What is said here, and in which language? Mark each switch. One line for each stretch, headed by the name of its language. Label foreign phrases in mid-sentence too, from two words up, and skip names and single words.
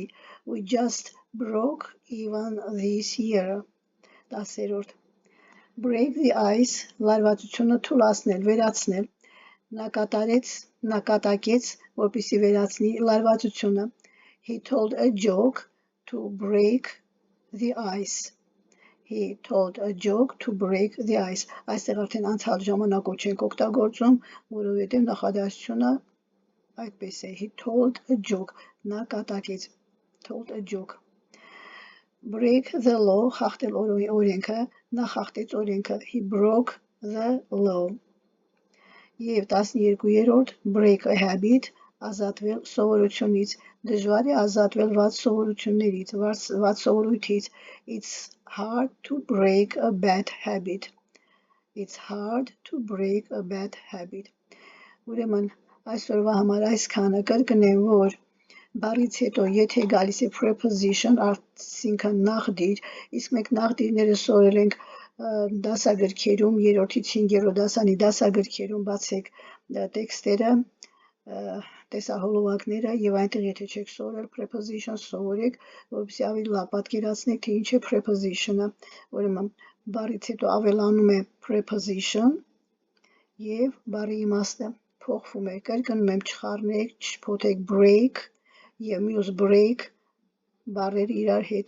English: we just broke even this year։ 10-րդ, Break the ice,
Armenian: լարվածությունը թուլացնել, վերացնել, նկատակեց, որպեսզի վերացնի լարվածությունը.
English: He told a joke to break the ice. He told a joke to break the ice.
Armenian: Այստեղ արդեն անցյալ ժամանակով չենք օգտագործում, որովհետև նախադասությունը այդպես է.
English: He told a joke. Նկատակեց. Told a joke. Break the law,
Armenian: խախտել օրենքը, նա խախտեց օրենքը.
English: He broke the law.
Armenian: Եվ 12-րդ,
English: break a habit,
Armenian: ազատվել սովորությունից. Դժվար է ազատվել վատ սովորություններից, վատ սովորույթից.
English: It's hard to break a bad habit. It's hard to break a bad habit.
Armenian: Ուրեմն այսօրվա համար այսքանը կրկնեմ, որ բառից հետո եթե գալիս է preposition, այսինքն նախդիր, իսկ մենք նախդիրները սովորել ենք դասագրքերում, 3-ից 5-րդ դասանի դասագրքերում, բացեք տեքստերը, տեսահոլովակները եւ այնտեղ եթե չեք սովորել preposition սովորեք, որպեսզի ավելի լավ պատկերացնեք, թե ինչ է preposition-ը, ուրեմն բառից հետո ավելանում է preposition եւ բառի իմաստը փոխվում է, կրկնում եմ, չխառնեք, չփոթեք break եւ մյուս break բառերը իրար հետ.